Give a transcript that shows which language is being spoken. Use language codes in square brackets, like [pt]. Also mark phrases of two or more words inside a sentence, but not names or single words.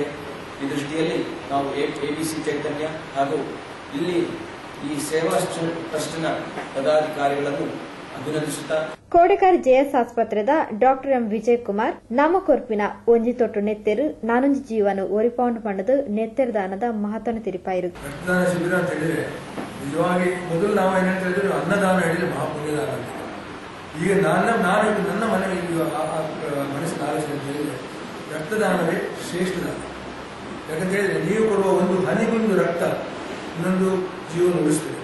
[kn] ಈ ದೃಷ್ಟಿಯಲ್ಲಿ ನಾವು ಎಬಿಸಿ ಚೈತನ್ಯ ಹಾಗೂ ಇಲ್ಲಿ ಈ ಸೇವಾ ಟ್ರಸ್ಟ್ನ ಪದಾಧಿಕಾರಿಗಳನ್ನು ಅಭಿನಂದಿಸುತ್ತಾ [tcy] ಕೋಟೆಕಾರ್ ಜೆಎಸ್ ಆಸ್ಪತ್ರೆದ ಡಾಕ್ಟರ್ ಎಂ ವಿಜಯ್ ಕುಮಾರ್ ನಮಕೊರ್ಪಿನ ಒಂಜಿ ತೊಟ್ಟು ನೆತ್ತೆರು ನಾನೊಂಜಿ ಜೀವನು ಒರಿಪೌಂಡ್ ಪಂಡದು ನೆತ್ತೆರು ದಾನದ ಮಹತ್ವನ ತಿರುಪಾಯಿರು. [kn] ರಕ್ತದಾನ ಶಿಬಿರ ಅಂತ ಹೇಳಿದ್ರೆ ನಿಜವಾಗಿ ಮೊದಲು ನಾವು ಏನಂತ ಹೇಳಿದ್ರೆ ಅನ್ನದಾನ ಹೇಳಿದ್ರೆ ಮಹಾಪುಣ್ಯದಾನ ಅಂತ. ಈಗ ನನ್ನ ಮನೆಗೆ ಮನಸ್ಸಿನ ಆಲೋಚನೆ ಅಂತ ಹೇಳಿದ್ರೆ ರಕ್ತದಾನವೇ ಶ್ರೇಷ್ಠ ದಾನ. ಯಾಕಂತ ಹೇಳಿದ್ರೆ ನೀವು ಕೊಡುವ ಒಂದು ಹನಿಗೊಂದು ರಕ್ತ ಇನ್ನೊಂದು ಜೀವನ ಉಳಿಸ್ತದೆ.